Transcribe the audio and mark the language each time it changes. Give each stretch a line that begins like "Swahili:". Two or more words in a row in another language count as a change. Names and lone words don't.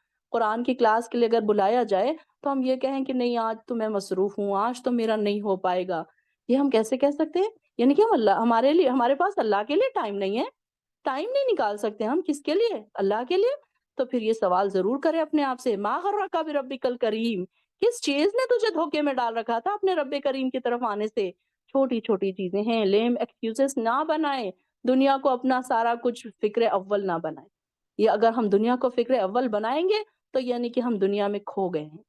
Hindi: कुरान की क्लास के लिए अगर बुलाया जाए तो हम ये कहें कि नहीं आज तो मैं मसरूफ हूँ, आज तो मेरा नहीं हो पाएगा। ये हम कैसे कह सकते हैं? यानी कि हम अल्लाह हमारे लिए हमारे पास अल्लाह के लिए टाइम नहीं है, टाइम नहीं निकाल सकते हम किसके लिए? अल्लाह के लिए। तो फिर ये सवाल ज़रूर करें अपने आप से,
Arabic: ما غرك بربك الكريم,
Hindi: किस चीज़ ने तुझे धोखे में डाल रखा था अपने रब्बे करीम की तरफ आने से? छोटी-छोटी चीज़ें हैं,
English: lame excuses
Hindi: ना बनाएँ, दुनिया को अपना सारा कुछ फ़िक्र अव्वल ना बनाएँ। ये अगर हम दुनिया को फ़िक्र अव्वल बनाएँगे, तो यानी कि हम दुनिया में खो गए हैं।